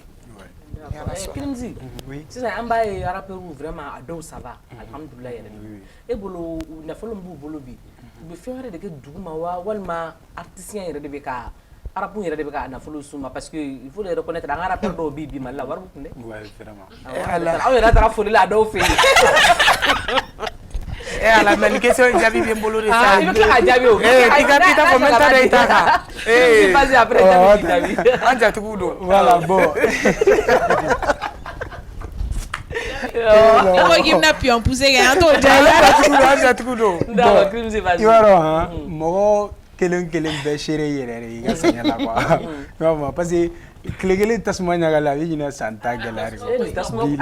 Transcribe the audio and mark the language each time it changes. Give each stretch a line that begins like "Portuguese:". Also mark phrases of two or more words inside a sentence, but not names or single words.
Bambara: Kilimzi sisan an b'a ye
French: rappeurs vraiment
Bambara: a dɔw
French: ça va
Bambara: alhamdulilayi yɛrɛ de e bolo nafolo min b'u bolo bi u bɛ fɛn wɛrɛ de kɛ duguma wa walima artisien yɛrɛ de bɛ ka arabu yɛrɛ de bɛ ka nafolo suma
French: parce que il faut le reconnaître
Bambara: an ka rappeurs dɔw bɛ bi Mali la wari b'u kun dɛ aw yɛrɛ taara foli la a dɔw fɛ yen ala mais ni question jaabi bɛ n bolo de sa i bɛ tila ka jaabi o i ka fɔ n ta de i ta kan
French: vas-y après jaabi
Bambara: an jatigiw don
French: voilà bon
Bambara: ko k'i bɛna
French: pion pousser
Bambara: kɛ an t'o an jatigiw don i b'a dɔn mɔgɔ kelen bɛɛ seere yɛrɛ de i ka sɛgɛn la quoi i b'a fɔ
French: parce que
Bambara: tile kelen tasuma ɲagala a bɛ ɲinɛ san ta gɛlɛya de